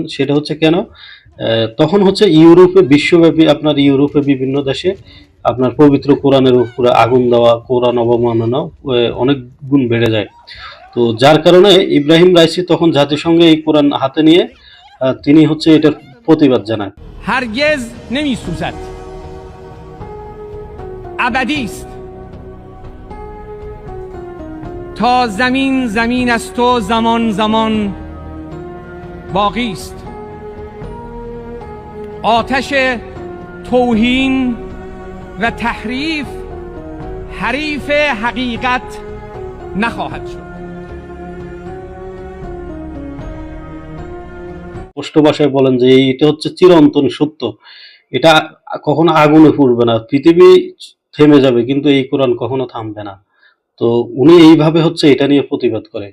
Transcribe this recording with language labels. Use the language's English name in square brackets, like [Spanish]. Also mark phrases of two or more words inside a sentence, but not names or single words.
[Bangla] সেটা কেন, তখন ইউরোপে বিশ্বব্যাপী, আপনার ইউরোপে বিভিন্ন দেশে আপনার পবিত্র কোরআনের উপরে আগুন দেওয়া, কোরআন অবমাননা অনেক গুণ বেড়ে যায়। তো যার কারণে ইব্রাহিম রাইসি তখন জাতিসংঘে এই কোরআন হাতে নিয়ে তিনি এটার প্রতিবাদ জানায়। [Persian] هرگز نمی سوزد، ابدی است. تا زمین زمین است و زمان زمان باقی است. آتش توهین و تحریف حریف حقیقت نخواهد شد. [Bangla] স্পষ্ট ভাষায় বলেন যে এটা চিরন্তন সত্য, এটা কখনো আগুনে পুড়বে না, পৃথিবী থেমে যাবে কিন্তু এই কোরআন কখনো থামবে না। তো উনি এইভাবে এটা নিয়ে প্রতিবাদ করে।